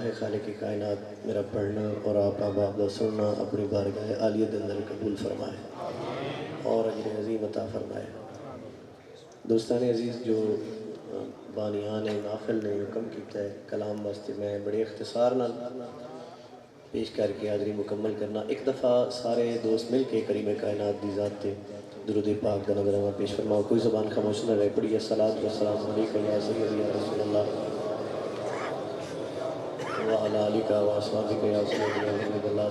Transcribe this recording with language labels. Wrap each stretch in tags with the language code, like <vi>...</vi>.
<pa>دعا ہے خالق کائنات میرا پڑھنا اور آپ احباب دا سننا اپنی بارگاہ عالیہ دے اندر قبول فرمائے اور اجر عظیم عطا فرمائے. دوستان عزیز جو بانیان نافل نے حکم کیتا ہے کلام واسطے میں بڑے اختصار نال پیش کر کے حاضری مکمل کرنا. ایک دفعہ سارے دوست مل کے کریم کائنات دی ذات تے درود پاک دا نظرانہ پیش فرماؤ.</pa> <ur>کوئی زبان خاموش نہ رہے.</ur> <ar>پڑھیے الصلاۃ والسلام علیکہ یا سیدی یا رسول اللہ وعلی آلکہ واصحابکہ یا سیدی یا حبیب اللہ.</ar>